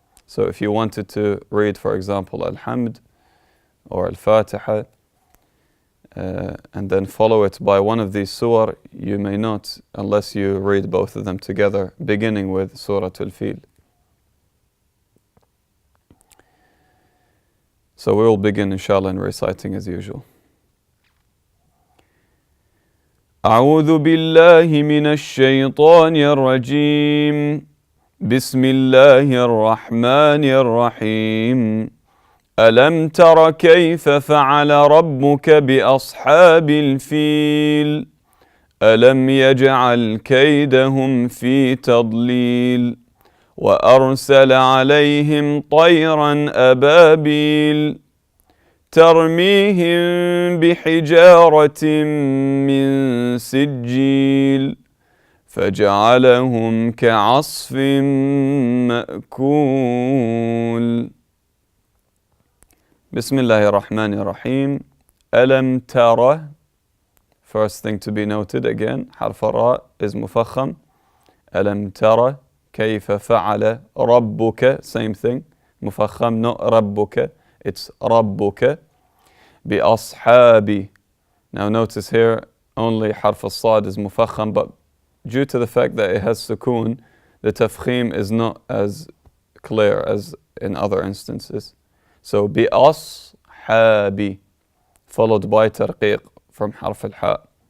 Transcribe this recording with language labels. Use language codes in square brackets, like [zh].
[en] So if you wanted to read, for example, Al-Hamd or Al-Fatiha, and then follow it by one of these surah, you may not, unless you read both of them together, beginning with Surah Al-Fil. So we will begin, inshallah, in reciting as usual. [ar] أعوذ بالله من الشيطان الرجيم. بسم الله الرحمن الرحيم. ألم تر كيف فعل ربك بأصحاب الفيل ألم يجعل كيدهم في تضليل وأرسل عليهم طيرا أبابيل ترميهم بحجارة من سجيل فجعلهم كعصف مأكول. بسم الله الرحمن الرحيم. ألم ترى. [en] First thing to be noted again, [ar] حرف الراء [en] is مفخم. [ar] ألم ترى كيف فعل ربك, [en] same thing, [ar] مفخم, [en] not [ar] ربك, [en] it's [ar] ربك. بأصحاب. [en] Now notice here only [ar] حرف الصاد [en] is مفخم, but due to the fact that it has sukoon, the tafkhim is not as clear as in other instances. So [ar] بأصحاب [en] followed by ترقيق from [ar] حرف الحاء.